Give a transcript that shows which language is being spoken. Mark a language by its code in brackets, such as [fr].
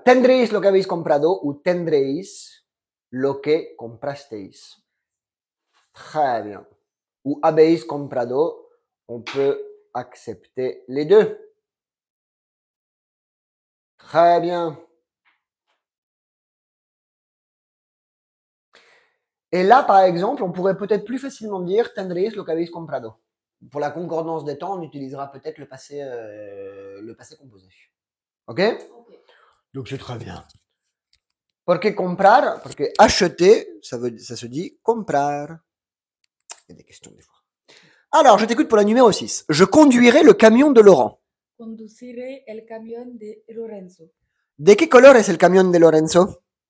[es] Tendréis lo que habéis comprado ou tendréis lo que comprasteis. [fr] Très bien. Ou [es] habéis comprado, [fr] on peut accepter les deux. Très bien. Et là, par exemple, on pourrait peut-être plus facilement dire [es] tendréis lo que habéis comprado. [fr] Pour la concordance des temps, on utilisera peut-être le passé composé. Ok? Ok. Donc c'est très bien. [es] Porque comprar, [fr] parce que acheter, ça se dit comprar. Il y a des questions des fois. Alors, je t'écoute pour la numéro 6. Je conduirai le camion de Laurent. [es] Conduciré el camión de Lorenzo. ¿De qué color es el camión de Lorenzo?